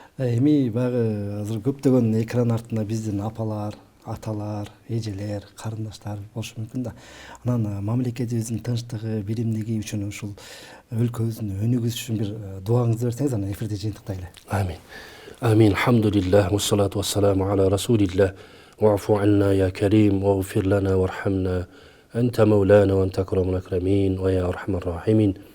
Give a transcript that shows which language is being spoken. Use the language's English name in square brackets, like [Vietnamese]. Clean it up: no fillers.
[Kyrgyz] Эми баягы азыр көптөгөн экран артында биздин апалар, аталар, эжелер, карындаштар болушу мүмкүн да. Анан мамлекетибиздин тынчтыгы, биримдиги үчүн ушул өлкөбүздүн өнүгүшү үчүн бир дуаңызды берсеңиз, анан эфирди жыйынтыктайлы. Амин. Амин. [Arabic] Алхамдулиллах, вассалату вассаламу ала расулиллах. واعف عنا يا كريم واغفر لنا وارحمنا أنت مولانا وأنت أكرم الأكرمين ويا أرحم الراحمين.